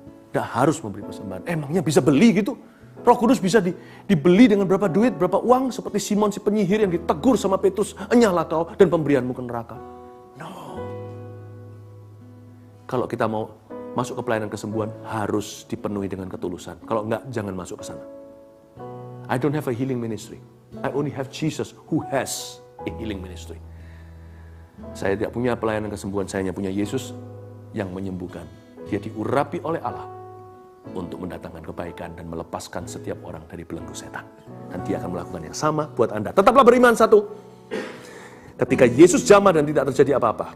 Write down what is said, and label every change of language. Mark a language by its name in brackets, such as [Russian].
[Indonesian] Tidak harus memberi persembahan. Emangnya bisa beli gitu? Roh Kudus bisa dibeli dengan berapa duit, berapa uang, seperti Simon si penyihir yang ditegur sama Petrus, enyahlah kau dan pemberianmu ke neraka. No. Kalau kita mau masuk ke pelayanan kesembuhan, harus dipenuhi dengan ketulusan. Kalau enggak, jangan masuk ke sana. [English] I don't have a healing ministry. I only have Jesus who has a healing ministry. [Indonesian] Saya tidak punya pelayanan kesembuhan, saya hanya punya Yesus yang menyembuhkan. Dia diurapi oleh Allah untuk mendatangkan kebaikan dan melepaskan setiap orang dari belenggu setan. Dan dia akan melakukan yang sama buat Anda. Tetaplah beriman, 1. Ketika Yesus jamah dan tidak terjadi apa-apa.